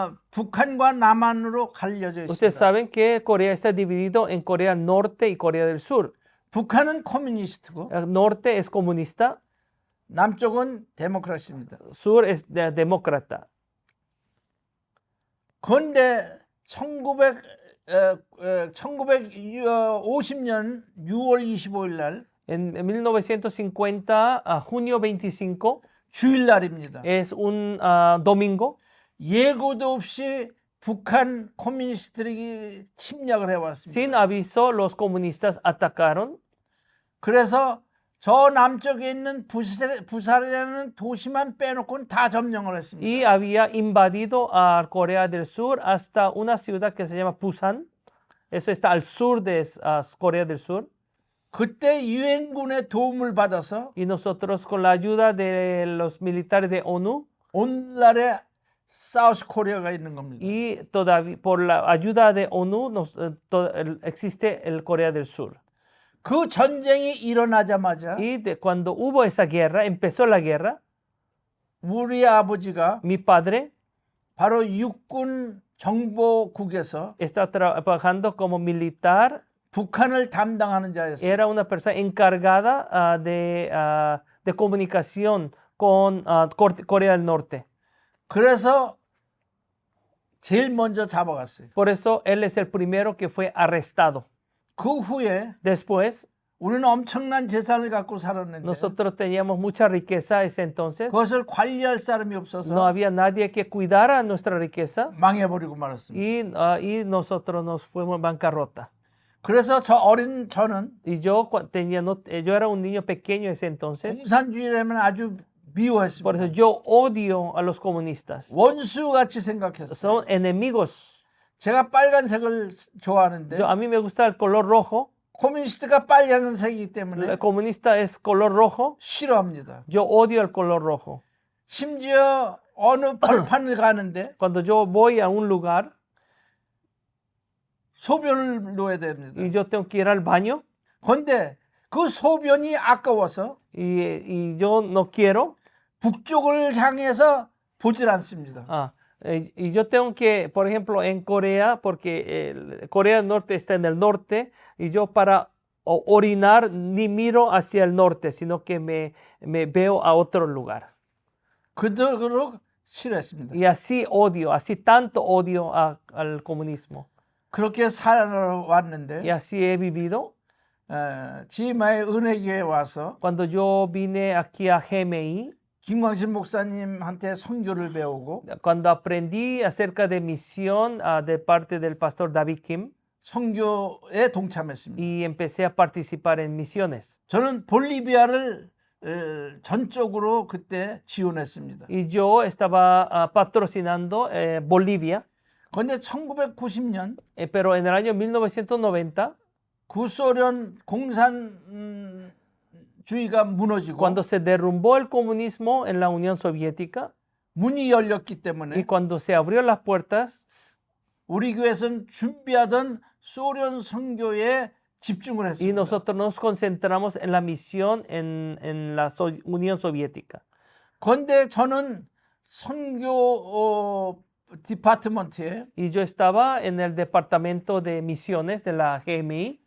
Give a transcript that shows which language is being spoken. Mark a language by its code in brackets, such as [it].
[ko] 북한과 남한으로 갈려져 [es] Ustedes [ko] 있습니다. [es] saben que Corea está dividido en Corea del Norte y Corea del Sur. [ko] 북한은 커뮤니스트고 [es] El norte es comunista, [ko] 남쪽은 데모크라시입니다. [es] sur es demócrata. [ko] 그런데 1950년 6월 25일 날 [es] En 1950, a junio 25, [ko] 주일날입니다. [es] es un domingo. [ko] 예고도 없이 북한 커뮤니스트들이 침략을 해왔습니다. [es] Sin aviso, los comunistas atacaron [ko] 그래서 저 남쪽에 있는 부산이라는 도시만 빼놓고는 다 점령을 했습니다. [es] y había invadido a Corea del Sur hasta una ciudad que se llama Busan. Eso está al sur de Corea del Sur. [ko] 그때 유엔군의 도움을 받아서 [es] Y nosotros, con la ayuda de los militares de ONU [ko] 오늘날의 사우스 코리아가 있는 겁니다. [es] y todavía por la ayuda de ONU existe el Corea del Sur. [ko] 그 전쟁이 일어나자마자 [es] Y cuando hubo esa guerra, empezó la guerra, [ko] 우리 아버지가 [es] mi padre [ko] 바로 육군 정보국에서 [es] está trabajando como militar. [ko] 북한을 담당하는 자였어요. [es] Era una persona encargada de comunicación con Corea del Norte. [ko] 그래서 제일 먼저 잡아갔어요. [es] Por eso él es el primero que fue arrestado. [ko] 그 후에 [es] Después, [ko] 우리는 엄청난 재산을 갖고 살았는데 [es] nosotros teníamos mucha riqueza ese entonces. [ko] 그것을 관리할 사람이 [es] No [ko] 없어서 [es] había nadie que cuidara nuestra riqueza [ko] 망해버리고 말았습니다. [es] y nosotros nos fuimos en bancarrota. [ko] 그래서 저 어린 저는 [es] Y yo yo era un niño pequeño ese entonces. [ko] 공산주의라면 아주 [es] Por eso [ko] 미워했습니다. [es] yo odio a los comunistas. [ko] 원수같이 생각했어요. [es] Son enemigos. [ko] 제가 빨간색을 좋아하는데 [es] A mí me gusta el color rojo. [ko] 코뮤니스트가 빨간색이기 때문에 [es] El comunista es color rojo. [ko] 싫어합니다. [es] Yo odio el color rojo. [ko] 심지어 어느 벌판을 가는데 [es] Cuando yo voy a un lugar [ko] 소변을 놓아야 됩니다. [es] y yo tengo que ir al baño [ko] 그런데 그 소변이 아까워서 [es] y yo no quiero, [ko] 북쪽을 향해서 보질 않습니다. [es] y yo tengo que, por ejemplo, en Corea, porque Corea del Norte está en el norte, y yo para orinar ni miro hacia el norte, sino que me veo a otro lugar. [ko] 그토록 싫어했습니다. [es] Y así tanto odio al comunismo. [ko] 그렇게 살아왔는데 [es] Y así he vivido. [ko] 지마의 은혜교회에 와서 [es] Cuando yo vine aquí a GMI, [ko] 김광신 목사님한테 선교를 배우고 [es] cuando aprendí acerca de misión de parte del pastor David Kim [ko] 선교에 동참했습니다. [es] y empecé a participar en misiones. [ko] 저는 볼리비아를 전적으로 그때 지원했습니다. [es] Y yo estaba patrocinando Bolivia, [ko] 그런데 1990년 [es] pero en el año 1990, [ko] 구소련 공산주의가 무너지고 [es] cuando se derrumbó el comunismo en la Unión Soviética [ko] 문이 열렸기 [es] y [ko] 때문에 [es] cuando se abrió las puertas, [ko] 우리 교회에서는 준비하던 소련 선교에 집중을 [es] y [ko] 했습니다. [es] nosotros nos concentramos en la misión en la Unión Soviética. [ko] 그런데 저는 선교 디파트먼트에 [es] Y yo estaba en el departamento de misiones de la GMI